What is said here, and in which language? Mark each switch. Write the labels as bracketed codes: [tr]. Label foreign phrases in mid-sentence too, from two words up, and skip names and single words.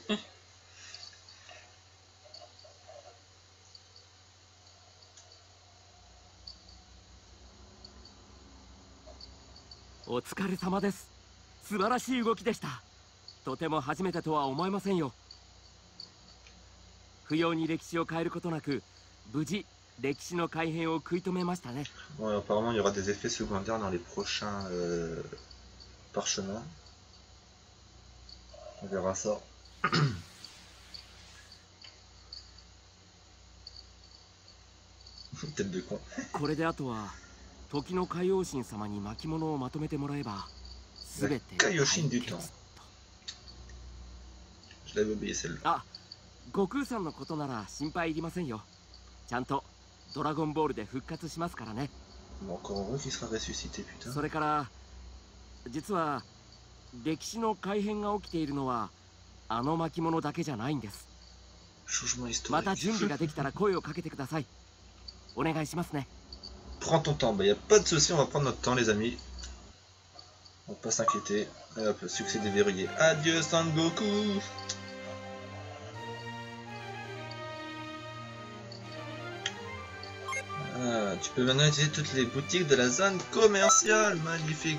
[ja] お疲れ様です。素晴らしい動きでした。とても初めてとは思えませんよ。不要に歴史を変えることなく、無事歴史の改変を食い止めましたね。 [fr] Ouais, apparemment il y aura des effets secondaires dans les prochains parchemins. On verra ça. Tête de con. [ja] これであとは時の海王神様に巻物をまとめてもらえばすべて。 [fr] Kaioshin du temps. Je l'avais oublié celle-là. [ja] あ、悟空さんのことなら心配いりませんよ。ちゃんとドラゴンボールで復活しますからね。 [fr] Bon, encore heureux qu'il sera ressuscité, putain. [ja] それから実は歴史の改変が起きているのはあの巻物だけじゃないんです。 [fr] Changement historique. [ja] また準備ができたら声をかけてください。お願いしますね。 [fr] Prends ton temps, bah y a pas de souci, on va prendre notre temps les amis. On va pas s'inquiéter. Et hop, succès déverrouillé. Adieu Son Goku. Ah, tu peux maintenant utiliser toutes les boutiques de la zone commerciale, magnifique.